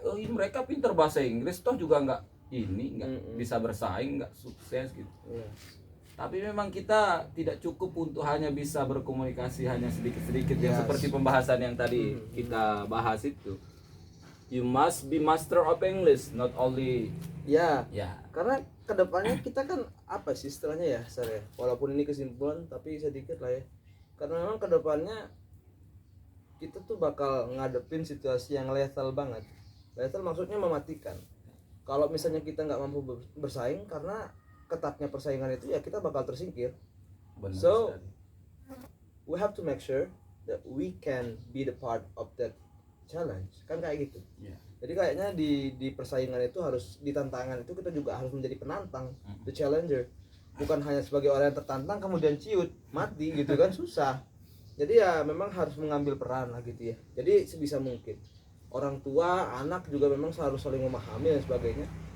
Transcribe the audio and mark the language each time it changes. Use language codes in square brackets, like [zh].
[id] Mereka pintar bahasa Inggris toh juga enggak bisa bersaing, enggak sukses gitu. Iya. Tapi memang kita tidak cukup untuk hanya bisa berkomunikasi hanya sedikit-sedikit yang seperti pembahasan yang tadi kita bahas itu. [en] You must be master of English, not only [id] Ya. ya. Karena kedepannya kita kan apa sih istilahnya ya, Sar ya? Walaupun ini kesimpulan tapi sedikit lah ya. Karena memang kedepannya kita tuh bakal ngadepin situasi yang lethal banget. Lethal maksudnya mematikan. Kalau misalnya kita nggak mampu bersaing karena ketatnya persaingan itu ya kita bakal tersingkir. Benar [en] So, [id] sekali. [en] we have to make sure that we can be the part of that challenge. [id] Kan kayak gitu. Ya. Jadi kayaknya di persaingan itu harus, di tantangan itu kita juga harus menjadi penantang, [en] the challenger. [id] Bukan hanya sebagai orang yang tertantang kemudian ciut, mati gitu kan, susah. Jadi ya memang harus mengambil peran lah gitu ya. Jadi sebisa mungkin orang tua, anak juga memang harus saling memahami dan sebagainya.